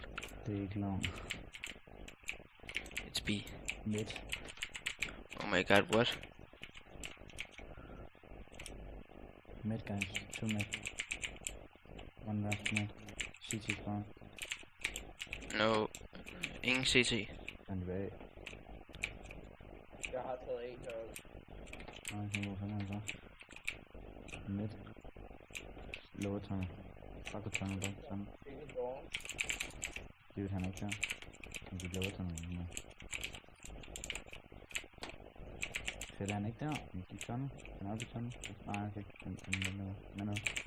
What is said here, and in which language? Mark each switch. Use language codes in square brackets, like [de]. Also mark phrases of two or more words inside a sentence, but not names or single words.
[da] Det er ikke long. [en] It's B. Mid. Oh my god, what? Mid guys. 2 mid. 1 left mid. CT spawn. [da] No. Ingen CT. [en] And bag. [da] Jeg har taget en heroppe. Nej, så hvorfor er så? [en] Mid. Lower tunnel. Fuck tunnel, lower tunnel. [da] Ingen gården. Dude, han er ikke der. Han er [en] lower tunnel [da] nu. Fedt, han er ikke der. Han er i tunnel. Han er oppe i tunnel. Nej, okay. Han er nede. Han er nede.